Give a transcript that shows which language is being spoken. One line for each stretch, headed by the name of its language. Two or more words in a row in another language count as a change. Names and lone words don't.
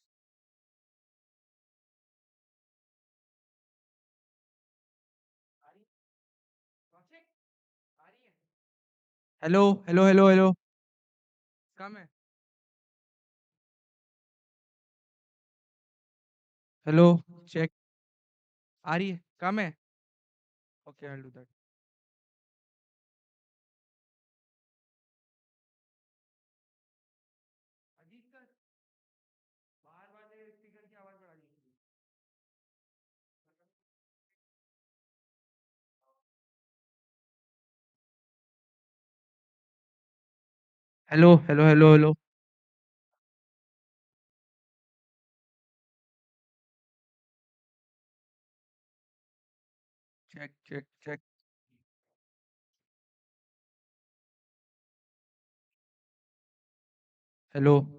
English: Hello, hello, hello, hello.
Hindi: Come है.
English: Hello, check.
Hindi: आ रही है. Come है.
English: Okay, I'll do that.
Hindi: अजीत सर, बाहर वाले स्पीकर की आवाज बढ़ा दीजिए.
English: Hello, hello, hello, hello. Check, check, check. हेलो.